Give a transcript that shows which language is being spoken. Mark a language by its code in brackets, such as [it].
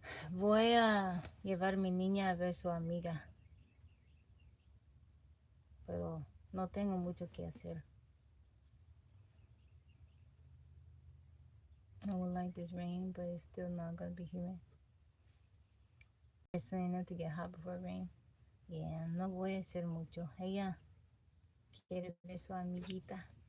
[es] Voy a llevar a mi niña a ver su amiga, pero no tengo mucho que hacer. [en] I would like this rain, but it's still not gonna be humid. It's enough to get hot before rain. [es] Yeah, no voy a hacer mucho. Ella quiere ver su amiguita.